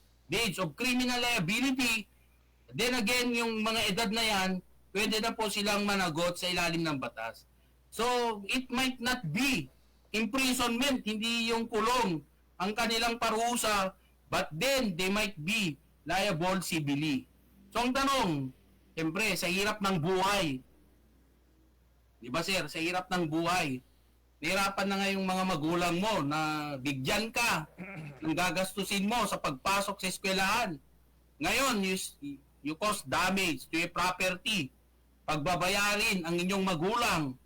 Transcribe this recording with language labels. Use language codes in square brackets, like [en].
[en] the age of criminal liability, then again, [tl] yung mga edad na yan, pwede na po silang managot sa ilalim ng batas. [en] So, it might not be imprisonment, [tl] hindi yung kulong ang kanilang parusa, [en] but then they might be liable civilly. [tl] So, ang tanong, siyempre, sa hirap ng buhay, di ba sir, sa hirap ng buhay, nahirapan na nga yung mga magulang mo na bigyan ka ng gagastusin mo sa pagpasok sa eskwelahan. Ngayon, [en] you cause damage to your property. [tl] Pagbabayarin ang inyong magulang.